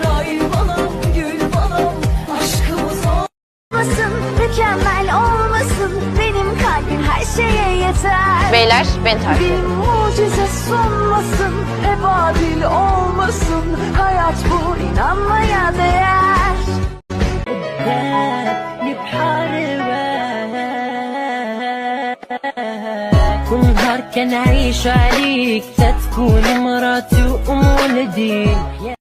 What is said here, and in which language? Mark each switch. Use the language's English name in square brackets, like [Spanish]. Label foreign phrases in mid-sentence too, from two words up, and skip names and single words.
[Turkish] Ay balım gül balım, aşkımız olmasın, mükemmel olmasın. Benim kalbim her şeye yeter. Beyler beni takip Bir edin. mucize sunmasın, hep adil olmasın. Hayat bu, inanmaya değer. [Arabic] كل نهار كنعيش عليك تتكون مراتي وأم ولدي